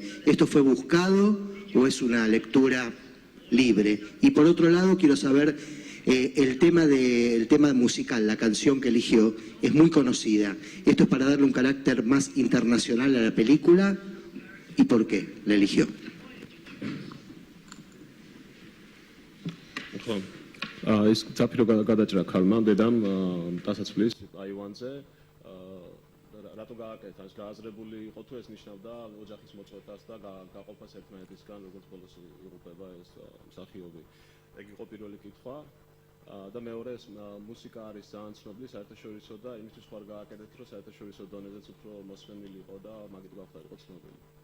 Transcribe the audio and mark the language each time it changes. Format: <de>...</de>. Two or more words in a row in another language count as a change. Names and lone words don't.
<es>¿Esto fue buscado o es una lectura libre? Y por otro lado, quiero saber... el tema musical, la canción que eligió, es muy conocida. ¿Esto es para darle un carácter más internacional a la película? ¿Y por qué la eligió?</es> <ka>ის ძაფირო გადაჭრა ქალმა დედამ დასაცვლის აივანზე რატო გააკეთა ეს გააზრებული იყო თუ ეს ნიშნავდა ოჯახის მოწყვეტას და გაყოფას ერთმანეთისგან როგორც ბოლოს იღუპება ეს მსახიობი ეგ იყო პირველი კითხვა და მეორე ეს მუსიკა არის ძალიან ცნობილი საერთაშორისო და იმისთვის ხარ გააკეთეთ რომ საერთაშორისო დონეზეც უფრო მოსმენილი იყო და მაგით გავხდარიყო ცნობილი</ka>